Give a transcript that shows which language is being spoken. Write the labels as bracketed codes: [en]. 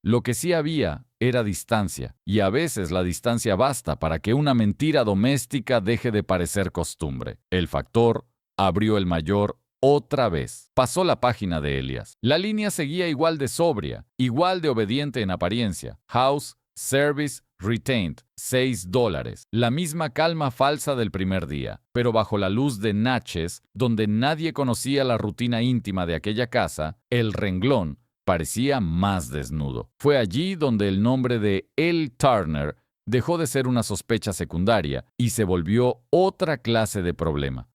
[es] Lo que sí había era distancia, y a veces la distancia basta para que una mentira doméstica deje de parecer costumbre. El factor abrió el mayor otra vez. Pasó la página de Elias. La línea seguía igual de sobria, igual de obediente en apariencia. [en] House, Service, Retained, $6. [es] La misma calma falsa del primer día, pero bajo la luz de Natchez, donde nadie conocía la rutina íntima de aquella casa, el renglón parecía más desnudo. Fue allí donde el nombre de L. Turner dejó de ser una sospecha secundaria y se volvió otra clase de problema.